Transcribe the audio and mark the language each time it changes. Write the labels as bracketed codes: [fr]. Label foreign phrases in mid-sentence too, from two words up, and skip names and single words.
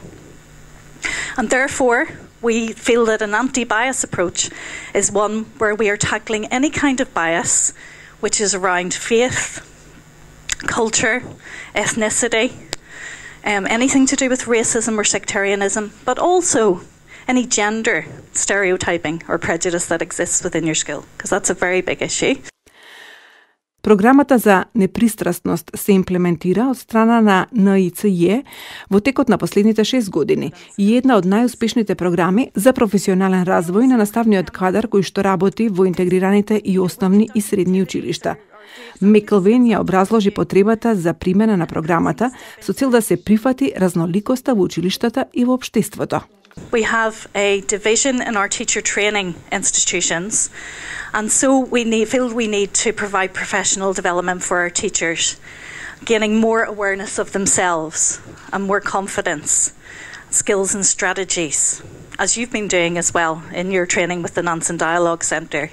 [en] And therefore, we feel that an anti-bias approach is one where we are tackling any kind of bias, which is around faith, culture, ethnicity, anything to do with racism or sectarianism, but also any gender stereotyping or prejudice that exists within your school, because that's a very big issue. [mk] Програмата за непристрасност се имплементира од страна на НИЦЈ во текот на последните 6 години и една од најуспешните програми за професионален развој на наставниот кадар кој што работи во интегрираните и основни и средни училишта. Меклвен ја образложи потребата за примена на програмата со цел да се прифати разноликоста во училиштата и во општеството. [en] We have a division in our teacher training institutions, and so we need to provide professional development for our teachers, gaining more awareness of themselves and more confidence, skills and strategies, as you've been doing as well in your training with the Nansen Dialogue Centre.